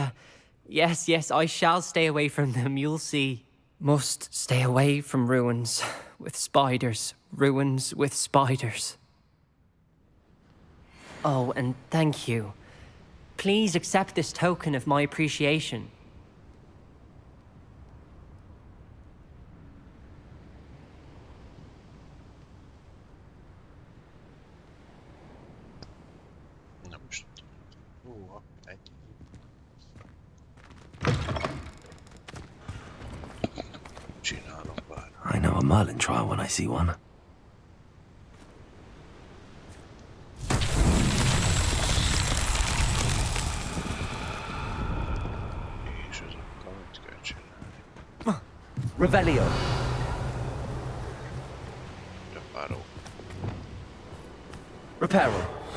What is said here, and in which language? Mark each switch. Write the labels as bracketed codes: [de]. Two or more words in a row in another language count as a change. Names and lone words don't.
[en] Yes, yes, I shall stay away from them, you'll see. Must stay away from ruins with spiders. Ruins with spiders. Oh, and thank you. Please accept this token of my appreciation. [hu] Nem is tudom. Ennyi. Csinálok bár. [en] I know a Merlin trial when I see one. [hu] És ezekkel mit kell csinálni? Revelio. Reparo. Reparo.